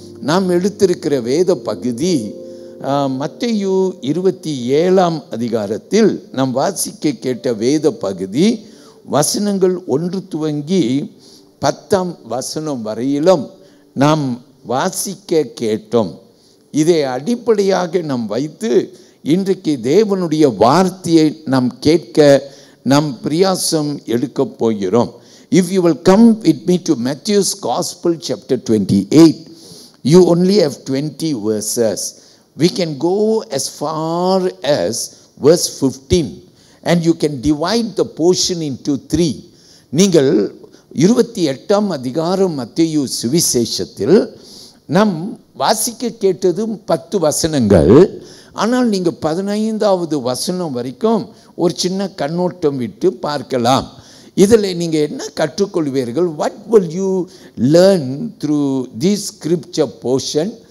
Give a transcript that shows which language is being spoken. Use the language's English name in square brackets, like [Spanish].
[Tamil] நாம் எடுத்திருக்கிற வேத பகுதி மத்தேயு 27ஆம் அதிகாரத்தில் நாம் வாசிக்க கேட்ட வேத பகுதி வசனங்கள் 1 துவங்கி 10ஆம் வசனம் வரையிலும் நாம் வாசிக்க கேட்டோம். இதை அடிப்படையாக நாம் வைத்து இன்றைக்கு தேவனுடைய வார்த்தையை நாம் கேட்க நாம் பிரயாசம் எடுக்க போகிறோம். [English] If you will come with me to Matthew's Gospel chapter 28, you only have 20 verses. We can go as far as verse 15 and you can divide the portion into 3. [Tamil] நீங்கள் 28ஆம் அதிகாரம் மத்தேயு சுவிசேஷத்தில் நாம் வாசிக்க கேட்டது 10 வசனங்கள். ஆனால் நீங்கள் 15வது வசனம் வரைக்கும் ஒரு சின்ன கண்ணோட்டம் விட்டு பார்க்கலாம். இதில் நீங்கள் என்ன கற்றுக்கொள்வீர்கள்? [English] What will you learn through this scripture portion?